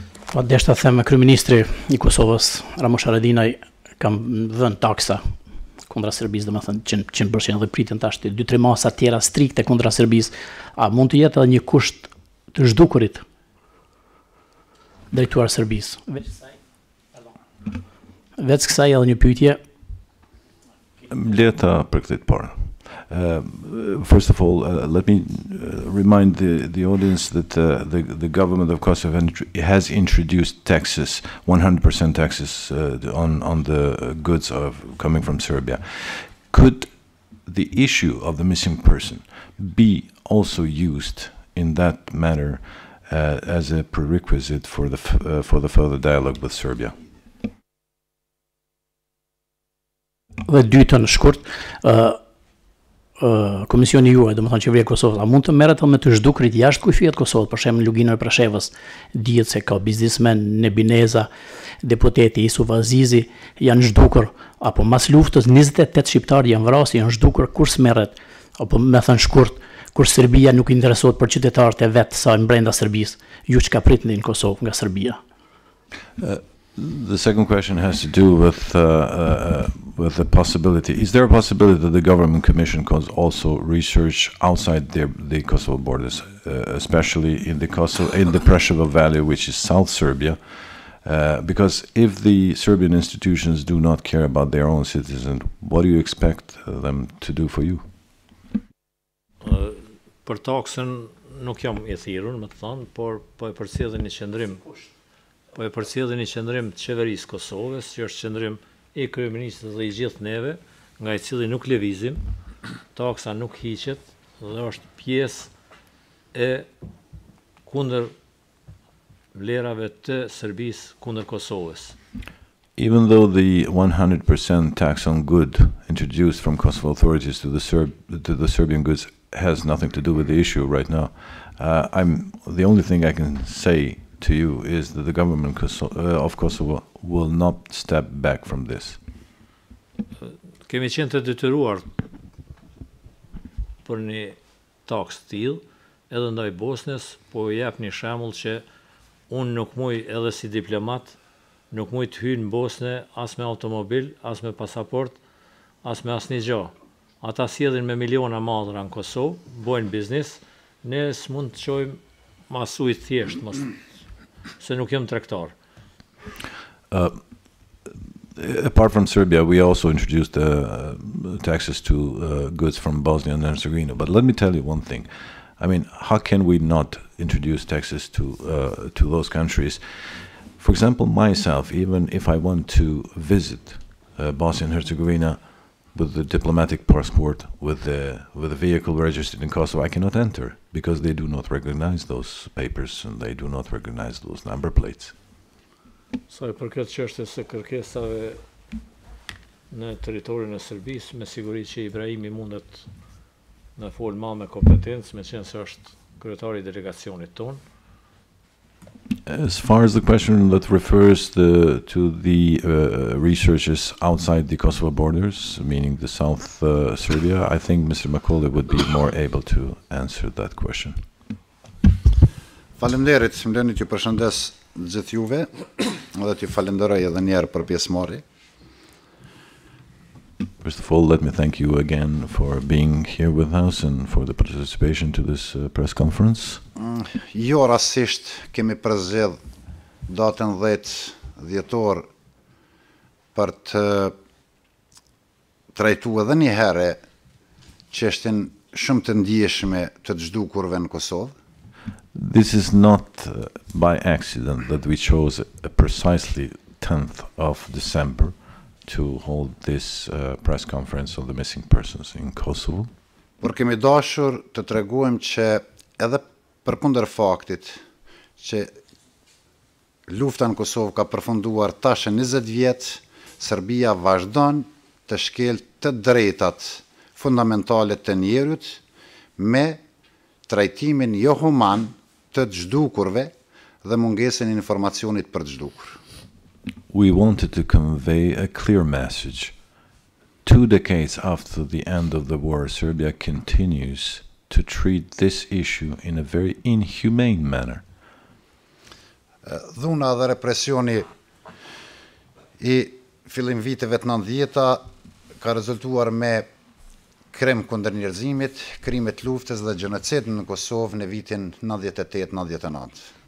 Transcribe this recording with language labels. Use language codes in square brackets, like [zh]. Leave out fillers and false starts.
[sq] Po deshta them kryeministri I Kosovës, Ramush Haradinaj, kam dhënë taksa kundra Serbisë, domethënë 100% dhe pritën tash 2-3 masa tjera strikte kundra Serbisë. A mund të jetë edhe një kusht të zhdukurit drejtuar Serbisë? Veç kësaj edhe një pyetje. Leta për këtë parë. [en] First of all, let me remind the audience that the government of Kosovo has introduced taxes, 100% taxes on the goods coming from Serbia. Could the issue of the missing person be also used in that manner as a prerequisite for the further dialogue with Serbia? [sq] Dhe dytën shkurt, Komisioni juaj, domethënë qeveria e Kosovës, a mund të merret me të zhdukurit jashtë kufijat Kosovës, për shembull Luginër Preshevës, dihet se ka biznesmen Nebineza, deputeti Yusuf Azizi janë zhdukur, apo mas luftës 28 shqiptarë janë vrasë, janë zhdukur, kur smerret, apo me thënë shkurt, kur Serbia nuk interesohet për qytetarët e vet sa brenda Serbisë, ju çka pritni në Kosovë nga Serbia? [en] The second question has to do with the possibility. Is there a possibility that the government commission could also research outside the Kosovo borders, especially in the Preševo Valley, which is South Serbia? Because if the Serbian institutions do not care about their own citizens, what do you expect them to do for you? [sq] Për taksën nuk jam I thirrur, më të thonë, por po e përcjellin një qendrim. Po e përcjellin një qendrim të qeverisë Kosovës, që është qendrim I kryeministrit dhe I gjithë neve, nga I cili nuk lëvizim, taksa nuk hiqet dhe është pjesë e kundër vlerave të Serbisë kundër Kosovës. [en] Even though the 100% tax on good introduced from Kosovo authorities to the Serbian goods has nothing to do with the issue right now, the only thing I can say to you is that the government of Kosovo will not step back from this. [sq] Kemi qenë të detyruar për një taks të tillë, edhe ndaj Bosnës, po jep një shembull që unë nuk muj edhe si diplomat, nuk muj të hyj në Bosnë as me automobil, as me pasaport, as me asnjë gjë. Ata sjellin me miliona madhra në Kosovë, bojnë biznes, ne s'mund të çojmë masuj thjesht, se nuk jam tregtar. [en] Apart from Serbia, we also introduced taxes to goods from Bosnia and Herzegovina. But let me tell you one thing. I mean, how can we not introduce taxes to those countries? For example, myself, even if I want to visit Bosnia and Herzegovina with the diplomatic passport, with the vehicle registered in Kosovo, I cannot enter because they do not recognize those papers and they do not recognize those number plates. [sq] Sa I përket çështjes së kërkesave në territorin e Serbisë, me siguri që Ibrahimi mundet në fol më me kompetencë, me qenë se është kryetari I delegacionit ton. [en] As far as the question that refers to the researches outside the Kosovo borders, meaning the South Serbia, I think Mr. Macaulay would be more able to answer that question. [sq] Faleminderit, më lëni t'ju përshëndes gjithë juve dhe t'ju falenderoj edhe një herë për pjesëmarrje. [en] First of all, let me thank you again for being here with us and for the participation to this press conference. [sq] Jo rastisht kemi përzgjedh datën 10 dhjetor për të trajtuar edhe një herë çështjen shumë të ndjeshme të zhdukurve në Kosovë. [en] This is not by accident that we chose precisely 10th of December to hold this press conference on the missing persons in Kosovo. [sq] Por kemi dashur të tregojmë që edhe përkundër faktit që lufta në Kosovë ka përfunduar tash 20 vjet, Serbia vazhdon të shkel të drejtat fundamentale të njerëzit me trajtimin jo human të zhdukurve dhe mungesën e informacionit për të zhdukur. [en] We wanted to convey a clear message. 2 decades after the end of the war, Serbia continues to treat this issue in a very inhumane manner. [sq] Dhuna dhe represioni I fillim viteve të 90-ta ka rezultuar me krim kundër njerëzimit, krimet luftës dhe gjenocidin në Kosovë në vitin 98-99.